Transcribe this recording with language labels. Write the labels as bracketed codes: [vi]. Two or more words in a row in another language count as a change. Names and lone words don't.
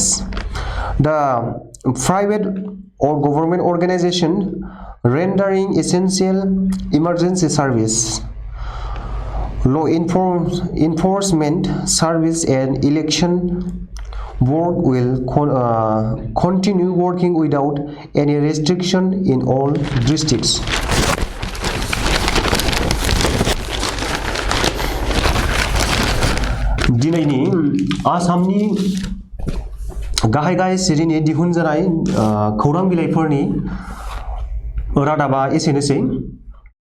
[en] The private or government organization rendering essential emergency service, law enforcement service and election board will continue working without any restriction in all districts. [brx] दिनैनि आसामनि गाहाय सिरिनि दिहुनजानाय खौरां बिलाइफोरनि रादाबा एसेनोसै।